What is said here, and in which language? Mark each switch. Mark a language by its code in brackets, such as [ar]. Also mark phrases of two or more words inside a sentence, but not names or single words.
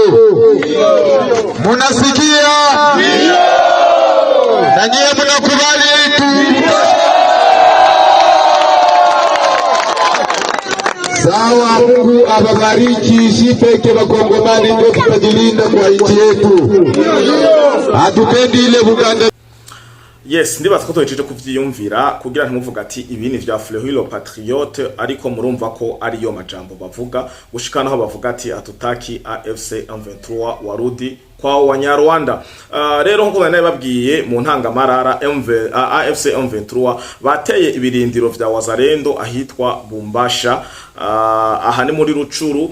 [sw] Munasikia? Na nyie mnakubali sawa. Mungu ababariki. Shipeke Wakongomani ndio tutajilinda kwa nchi yetu. Hatupendi ile Buganda. [rn] Yes, ndibaza ko toyejeje kuvyiyumvira kugira ntimuvuga ati ibini vya Fleury Patriote, ariko murumva ko ari yo majambo bavuga gushikana aho bavuga ati [sw] atutaki AFC M23 warudi kwa Wanyarwanda. [rn] Rero nkuko nari babwiye mu ntangamarara AFC M23 bateye ibirindiro vya Wazalendo ahitwa Bumbasha, aha ni muri Rucuru.